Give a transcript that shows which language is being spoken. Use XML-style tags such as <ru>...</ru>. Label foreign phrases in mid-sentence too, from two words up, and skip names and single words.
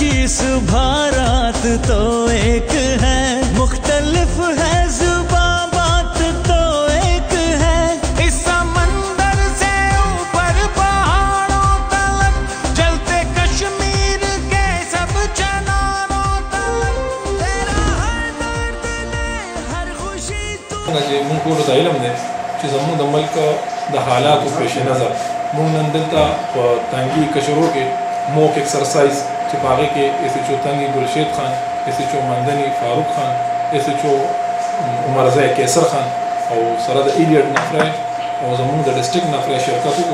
<ur>صبح رات تو ایک ہے، مختلف ہے زباں بات تو ایک ہے. اس سمندر سے اوپر پہاڑوں تک، جلتے کشمیر کے سب چناروں تک، تیرا ہر درد لے ہر خوشی تو.</ur> <ps>موږ ټولو ته علم دی چې زموږ د ملک د حالاتو پیش نظر موږ نن دلته په تنګي کشرو کې</ps> <en>mock exercise</en> <ps>چې په هغې کې ایسچو تنګي ګلشید خان، ایسچو مندني فاروق خان، ایسچو عمرزی کیسر خان او سره د ایلیټ نفری او زموږ د ډسټرکټ نفری شرکت وکړو.</ps>